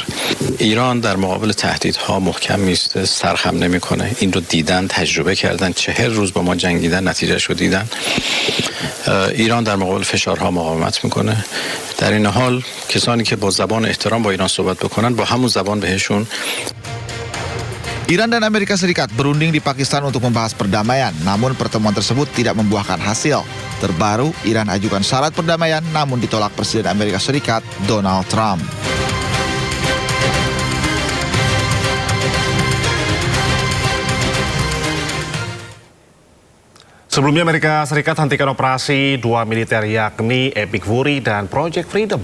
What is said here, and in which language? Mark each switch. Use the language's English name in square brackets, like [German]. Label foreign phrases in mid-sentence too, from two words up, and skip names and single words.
[Persian] ایران در مقابل تهدیدها محکم میسته، سرخم نمیکنه. این رو دیدن، تجربه کردن، 40 روز با ما جنگیدن، نتیجه‌شو دیدن. ایران در مقابل فشارها مقاومت میکنه. در این حال کسانی که با زبان احترام با ایران صحبت بکنن با همون زبان بهشون. [Indonesian] Iran dan Amerika Serikat berunding di Pakistan untuk membahas perdamaian, namun pertemuan tersebut tidak membuahkan hasil. Terbaru, Iran ajukan syarat perdamaian, namun ditolak Presiden Amerika Serikat, Donald Trump. Sebelumnya Amerika Serikat hentikan operasi dua militer yakni Epic Fury dan Project Freedom.